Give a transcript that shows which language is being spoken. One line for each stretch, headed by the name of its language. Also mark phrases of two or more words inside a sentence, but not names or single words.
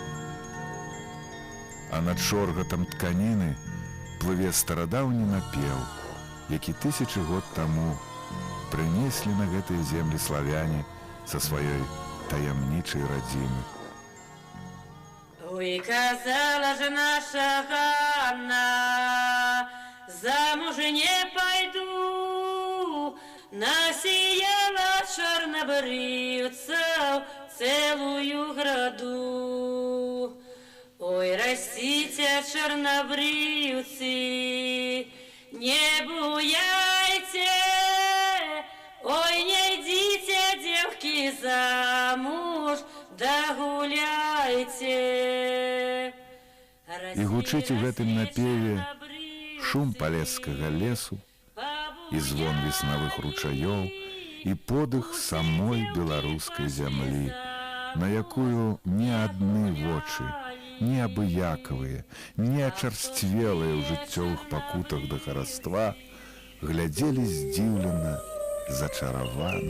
Belarusian: А над шоргатам тканіны плыве старадаўні напеў, які тысячы год таму прынеслі на гэтыя землі славяне са сваёй таямнічай радзімы.
Ukrainian: Ой, казала ж наша Ганна,
Russian: замуж не пойду,
Ukrainian: насіяла чорнобривців целую граду. Ой, растите, чорнобривці, не буяйте, ой,
Russian: не идите, девки, замуж,
Ukrainian: да гуляйте.
Belarusian: І гучыць у гэтым напеве шум палескага лесу, і звон веснавых ручаёў, і подых самой беларускай зямлі, на якую ні адны вочы, ні абыякавыя, ні ачарсцвелыя ў жыццёвых пакутах да хараства глядзелі здзіўлена, зачаравана.